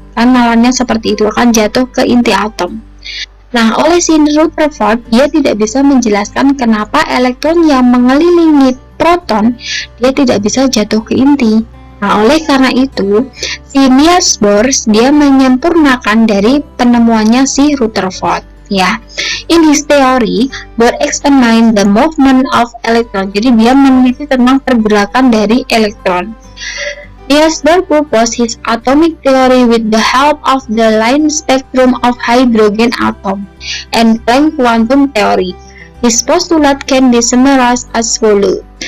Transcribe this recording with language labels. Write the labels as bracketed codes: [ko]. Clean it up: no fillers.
[id] Kan nalarnya seperti itu, akan jatuh ke inti atom. Nah, oleh si Rutherford, dia tidak bisa menjelaskan kenapa elektron yang mengelilingi proton, dia tidak bisa jatuh ke inti. Nah, oleh karena itu, si Niels Bohr, dia menyempurnakan dari penemuannya si Rutherford. [en] Ya, in his theory, Bohr examined the movement of electron. [id] Jadi, dia meneliti tentang pergerakan dari elektron. [en] Niels Bohr proposed his atomic theory with the help of the line spectrum of hydrogen atom and Planck quantum theory. His postulate can be summarized as follows.